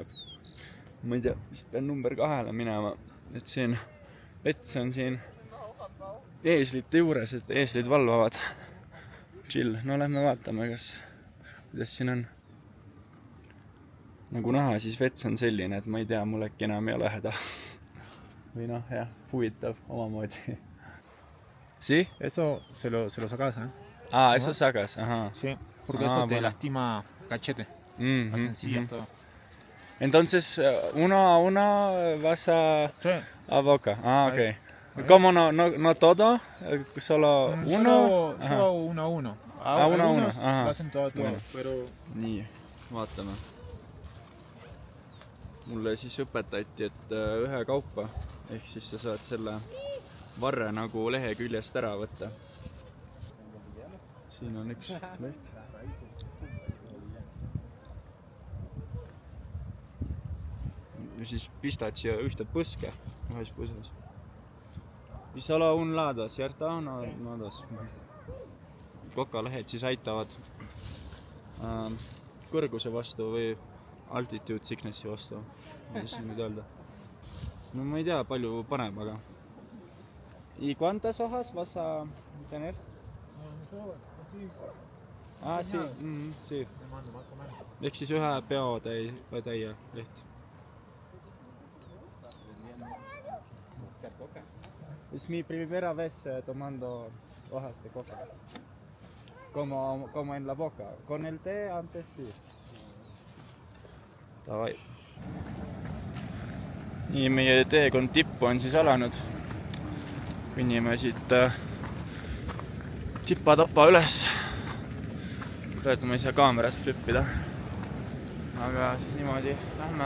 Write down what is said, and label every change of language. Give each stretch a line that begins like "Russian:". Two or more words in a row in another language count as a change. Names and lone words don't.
Estonian: Ma ei tea, vist pean number 2 minema, et siin vets on siin eeslite juures, et eeslid valvavad. Chill, no lähme vaatame, kuidas siin on. Nagu näha, siis vets on selline, et ma ei tea, mul äkki enam ei ole häda. Või noh, jah, huvitav omamoodi.
Spanish: ¿Sí? Eso se lo sacas, ¿eh? Ah, eso sacas, ajá. Sí, porque eso te lastima cachete. Hacen sillas, todo. Entonces, uno a uno vas a boca. Ah, ok. Ahí. ¿Cómo no todo? ¿Solo uno? Solo uno a uno. Uno a uno. Lo hacen todo, Bueno. pero...
Estonian: Nii, vaatame. Mulle siis õpetati, et ühe kaupa, ehk siis sa saad selle varre nagu lehe küljest ära võtta. Siin on üks leht. Ja siis pistad siia ühte põske ühes põses.
Spanish: Y solo un lado, cierto? No dos.
Estonian: Kokalehed siis aitavad kõrguse vastu või
English: altitude sicknessi
Estonian: vastu. Kuidas nüüd öelda? No ma ei tea, palju paneb, aga...
Spanish: ¿Y cuántas hojas vas a tener? Ah, sí. Sí.
Estonian: Ehk siis ühe peo täie leht.
Spanish: Es mi primera vez tomando hojas de coca. Como en la boca. Con el té antes sí. Davai.
Estonian: Nii, meie teekond tippu on siis alanud. Kõnnime siit tipa-tapa üles. Praegu ma ei saa kaamerat flippida. Aga siis niimoodi lähme.